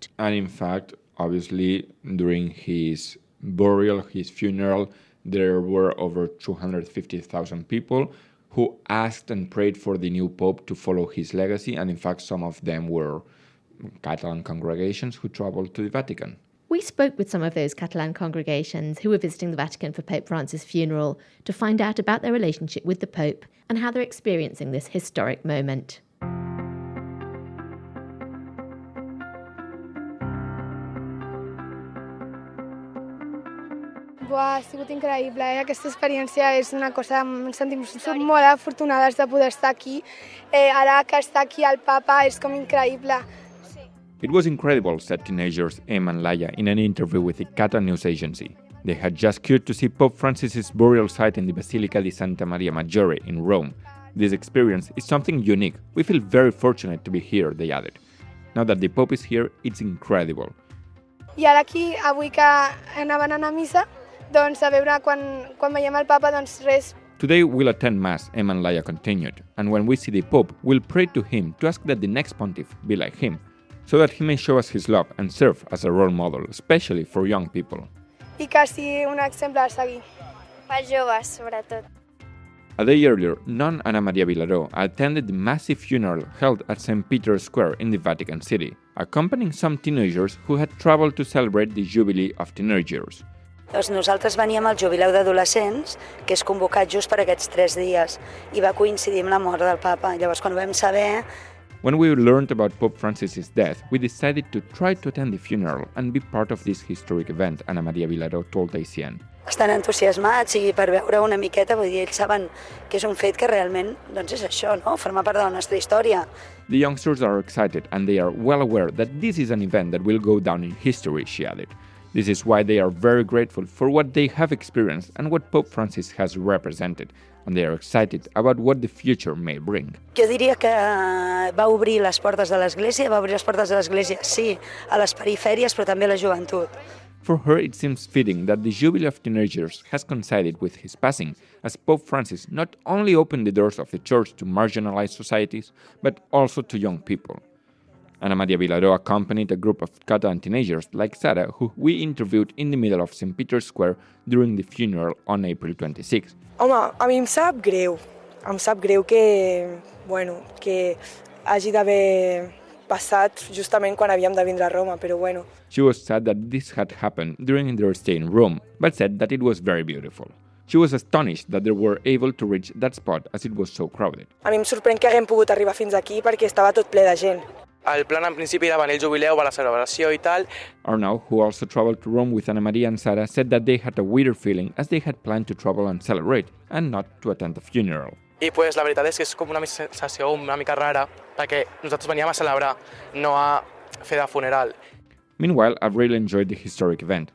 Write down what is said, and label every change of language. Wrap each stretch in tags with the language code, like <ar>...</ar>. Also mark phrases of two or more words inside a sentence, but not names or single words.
<en>And in fact, obviously, during his burial, his funeral, there were over 250,000 people who asked and prayed for the new Pope to follow his legacy, and in fact, some of them were Catalan congregations who traveled to the Vatican. We spoke with some of those Catalan congregations who were visiting the Vatican for Pope Francis' funeral to find out about their relationship with the Pope and how they're experiencing this historic moment.</en> <ca>Ha sigut increïble, Aquesta experiència és una cosa, ens sentim molt afortunades de poder estar aquí. Ara que està aquí el Papa és com increïble.</ca> <en>It was incredible, said teenagers Em and Laia in an interview with the Catalan news agency. They had just queued to see Pope Francis' burial site in the Basilica di Santa Maria Maggiore in Rome. This experience is something unique. We feel very fortunate to be here, they added. Now that the Pope is here, it's incredible.</en> <ca>I ara aquí, avui que anaven a anar a missa, doncs a veure quan veiem el Papa, doncs res.</ca> <en>Today we'll attend Mass, Em and Laia continued, and when we see the Pope, we'll pray to him to ask that the next pontiff be like him, so that he may show us his love and serve as a role model, especially for young people.</en> <ca>I que sigui un exemple a seguir. Pels joves, sobretot.</ca> <en>A day earlier, nun Ana Maria Vilaró attended the massive funeral held at St. Peter's Square in the Vatican City, accompanying some teenagers who had traveled to celebrate the Jubilee of Teenagers.</en> <ca>Doncs nosaltres veníem al Jubileu d'Adolescents, que és convocat just per aquests 3 dies, i va coincidir amb la mort del Papa. Llavors, quan ho vam saber...</ca> <en>When we learned about Pope Francis' death, we decided to try to attend the funeral and be part of this historic event, Ana Maria Vilaró told ACN.</en> <ca>Estan entusiasmats i per veure una miqueta, vull dir, ells saben que és un fet que realment doncs és això, no? Formar part de la nostra història.</ca> <en>The youngsters are excited and they are well aware that this is an event that will go down in history, she added. This is why they are very grateful for what they have experienced and what Pope Francis has represented, and they are excited about what the future may bring.</en> <ca>Jo diria que va obrir les portes de l'Església, sí, a les perifèries, però també a la joventut.</ca> <en>For her, it seems fitting that the Jubilee of Teenagers has coincided with his passing, as Pope Francis not only opened the doors of the Church to marginalized societies, but also to young people. Ana Maria Vilaró accompanied a group of Catalan teenagers like Sara, who we interviewed in the middle of St. Peter's Square during the funeral on April 26.</en> <ca>Home, a mi em sap greu que hagi d'haver passat justament quan havíem de vindre a Roma, però bueno.</ca> <en>She was sad that this had happened during their stay in Rome, but said that it was very beautiful. She was astonished that they were able to reach that spot as it was so crowded.</en> <ca>A mi em sorprèn que haguem pogut arribar fins aquí perquè estava tot ple de gent. El plan en principi era venir al jubileu, va la celebració i tal.</ca> <en>Arnau, who also traveled to Rome with Ana Maria and Sara, said that they had a weirder feeling as they had planned to travel and celebrate, and not to attend the funeral.</en> <ca>I pues, la veritat és que és com una sensació una mica rara, perquè nosaltres veníem a celebrar, no a fer de funeral.</ca> <en>Meanwhile, I've really enjoyed the historic event.</en>